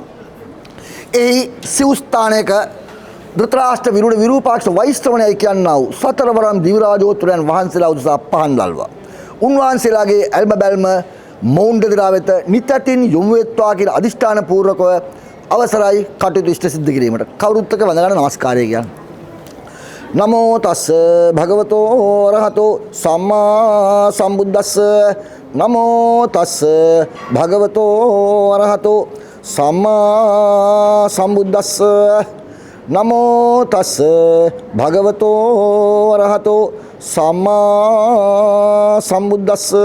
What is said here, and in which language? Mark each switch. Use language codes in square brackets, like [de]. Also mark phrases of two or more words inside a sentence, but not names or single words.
[si] එහි සිව්ස්ථානයක ධෘතරාෂ්ට්‍ර විරුද්ධ විරූපාක්ෂ වෛශ්‍රවණයයි කියන්නා වූ සතරවරම් දිව්‍යරාජෝත්තරයන් වහන්සේලා උදෙසා පහන් දැල්වා. උන්වහන්සේලාගේ ඇල්ම බැල්ම මොවුන් දෙදෙනා වෙත නිතැතින් යොමු වෙත්වා කියන අදිෂ්ඨාන පූර්වකව අවසරයි කටයුතු ඉෂ්ට සිද්ධ කිරීමට කවුරුත් එක්ක වඳ ගන්න නමස්කාරය කියන්නේ. [pi] නමෝ තස්ස භගවතෝ අරහතෝ සම්මා සම්බුද්දස්ස නමෝ තස්ස භගවතෝ අරහතෝ සම්මා සම්බුද්දස්ස නමෝ තස්ස භගවතෝ අරහතෝ සම්මා සම්බුද්දස්ස